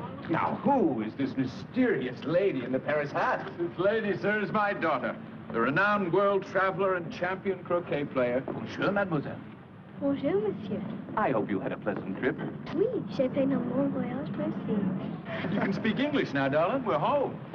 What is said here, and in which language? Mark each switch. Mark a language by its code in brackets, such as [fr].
[en] Now, who is this mysterious lady in the Paris hat? This lady, sir, is my daughter, the renowned world traveler and champion croquet player. [fr] Bonjour, mademoiselle. Bonjour, monsieur. [en] I hope you had a pleasant trip. [fr] Oui, j'ai fait un bon voyage, merci. [en] You can speak English now, darling. We're home.